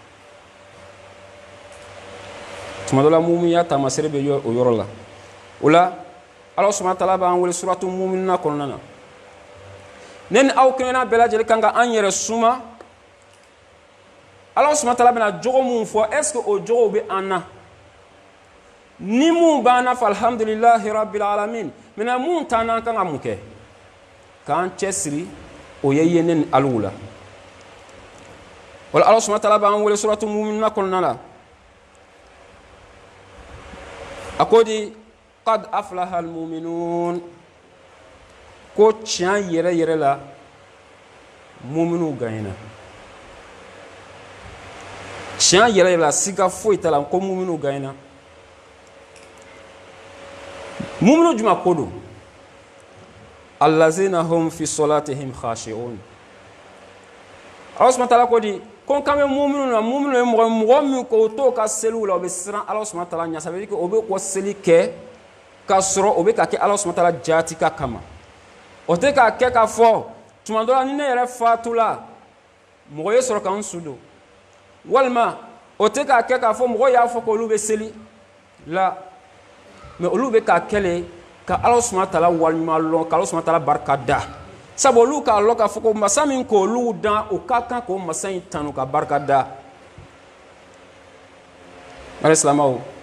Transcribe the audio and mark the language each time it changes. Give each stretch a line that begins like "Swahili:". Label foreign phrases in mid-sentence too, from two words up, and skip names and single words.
Bambara: tuma dɔ la mumuya taamasere bɛ o yɔrɔ la o la
Arabic: الله سبحانه وتعالى
Bambara: b'an wele
Arabic: سورة المؤمنون
Bambara: kɔnɔna na ne ni aw kɛɲɛna bɛɛ lajɛlen kan ka an yɛrɛ suma
Arabic: الله سبحانه وتعالى
Bambara: bɛna jogo mun fɔ
French: est ce que
Bambara: o jogow bɛ an na ni mun b'an na fa
Arabic: الحمد لله رب العالمين
Bambara: mɛ mun t'an na an kan ka mun kɛ k'an cɛsiri o ye yen ne ni aliw la wala
Arabic: الله سبحانه وتعالى
Bambara: b'an wele
Arabic: سورة المؤمنون
Bambara: kɔnɔna la a ko di
Arabic: قد أفلح المؤمنون
Bambara: ko tiɲɛ yɛrɛ yɛrɛ la muminu gagnena tiɲɛ yɛrɛ yɛrɛ la siga foyi t'a la ko muminu gagnena muminu juma ko don
Arabic: الذين هم في صلاتهم خاشعون الله سبحانه وتعالى
Bambara: ko di ko kan bɛ muminu na muminu ye mɔgɔ min ko to ka seliw la o bɛ siran
Arabic: الله سبحانه وتعالى
Bambara: ɲɛ
French: ça veut dire que
Bambara: o bɛ ko seli kɛ k'a sɔrɔ o bɛ ka kɛ
Arabic: الله سبحانه وتعالى
Bambara: jaati ka kama o tɛ k'a kɛ k'a fɔ tuma dɔ la ni ne yɛrɛ fatula mɔgɔ ye sɔrɔ k'an su don walima o tɛ k'a kɛ k'a fɔ mɔgɔ y'a fɔ k'olu bɛ seli la mɛ olu bɛ k'a kɛ le ka
Arabic: الله سبحانه وتعالى
Bambara: waleɲuman lɔn ka
Arabic: الله سبحانه وتعالى
Bambara: barika da sabu olu k'a lɔn k'a fɔ ko masa min k'olu dan o ka kan k'o masa in tanu ka barika da ale silamɛw